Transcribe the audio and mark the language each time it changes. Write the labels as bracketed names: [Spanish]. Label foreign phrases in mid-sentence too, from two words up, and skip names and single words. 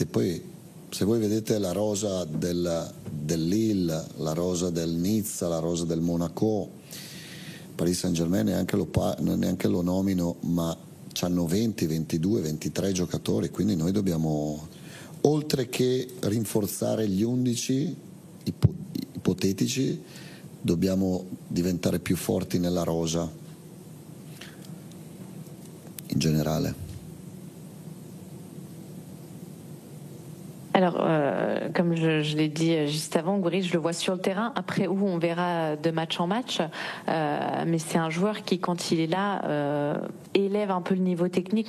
[Italian] Poi se voi vedete la rosa del Lille, la rosa del Nizza, la rosa del Monaco, Paris Saint-Germain neanche lo nomino, ma hanno 20, 22, 23 giocatori, quindi noi dobbiamo, oltre che rinforzare gli 11 ipotetici, dobbiamo diventare più forti nella rosa in général. [French] Alors, comme je l'ai dit juste avant, Gouiri, je le vois sur le terrain. Après, où on verra de match en match. Mais c'est un joueur qui, quand il est là, élève un peu le niveau technique.